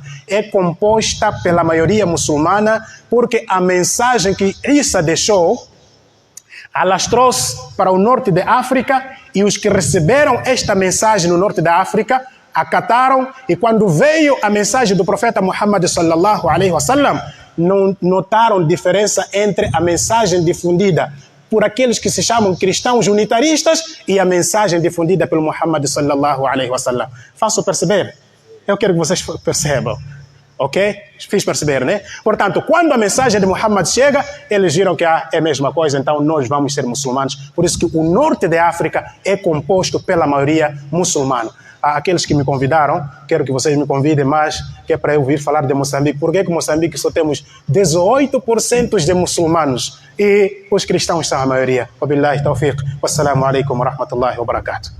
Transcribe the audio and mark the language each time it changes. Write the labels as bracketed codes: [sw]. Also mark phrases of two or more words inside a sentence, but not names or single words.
[pt] É composta pela maioria muçulmana porque a mensagem que Isa deixou, alastrou-se para o norte da África e os que receberam esta mensagem no norte da África acataram, e quando veio a mensagem do profeta Muhammad [ar] صلى الله عليه وسلم, [pt] não notaram diferença entre a mensagem difundida por aqueles que se chamam cristãos unitaristas e a mensagem difundida pelo Muhammad [ar] صلى الله عليه وسلم. [pt] Faço perceber? Eu quero que vocês percebam. Ok? Fiz perceber, né? Portanto, quando a mensagem de Muhammad chega, eles viram que é a mesma coisa, então nós vamos ser muçulmanos. Por isso que o norte da África é composto pela maioria muçulmana. Aqueles que me convidaram, quero que vocês me convidem mais, que é para eu vir falar de Moçambique. Por que Moçambique só temos 18% de muçulmanos e os cristãos são a maioria? [ar] وبالله التوفيق. والسلام عليكم ورحمة الله وبركاته.